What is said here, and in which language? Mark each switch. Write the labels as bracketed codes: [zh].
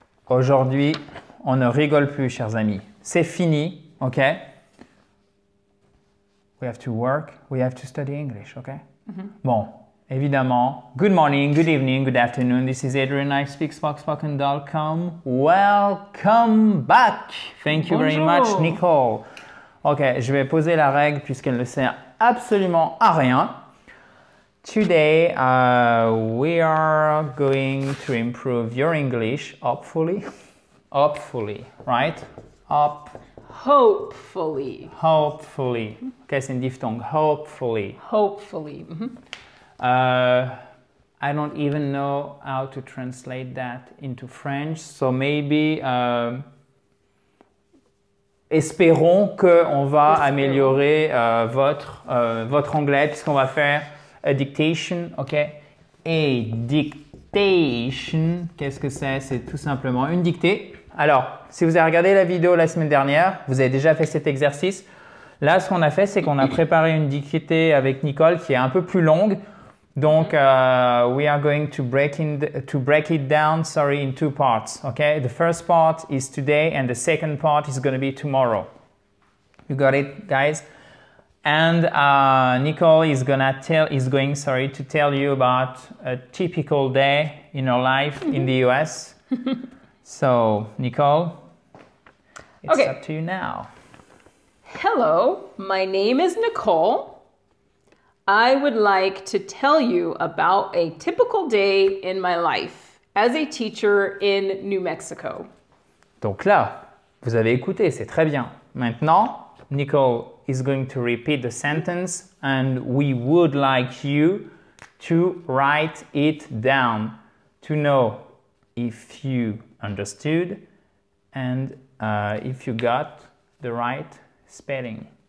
[fr] Aujourd'hui, on ne rigole plus, chers amis. C'est fini, ok? [en] We have to work, we have to study English, ok? [fr] Bon, évidemment, [en] good morning, good evening, good afternoon. This is Adrian, I speak spoken.com. Welcome back. Thank you very much, Nicole. [fr] Ok, je vais poser la règle puisqu'elle ne sert absolument à rien. [en] Today, we are going to improve your English, hopefully. Hopefully, right? Hopefully. Hopefully. [fr] Okay, c'est une diphtongue. [en] Hopefully. Hopefully. I don't even know how to translate that into French, so maybe [fr] espérons qu'on va améliorer votre anglais puisqu'on va faire [en] a dictation, ok? [fr] Et dictation, qu'est-ce que c'est? C'est tout simplement une dictée. Alors, si vous avez regardé la vidéo la semaine dernière, vous avez déjà fait cet exercice. Là, ce qu'on a fait, c'est qu'on a préparé une dictée avec Nicole qui est un peu plus longue. [en] Donc, we are going to break it down, in two parts. Okay, the first part is today, and the second part is going to be tomorrow. You got it, guys? And Nicole is going to tell you about a typical day in her life in the US. So, Nicole, it's up to you now. Hello, my name is Nicole. I would like to tell you about a typical day in my life as a teacher in New Mexico. [fr] Donc là, vous avez écouté, c'est très bien. Maintenant, [en] Nicole is going to repeat the sentence and we would like you to write it down to know if you understood and if you got the right spelling.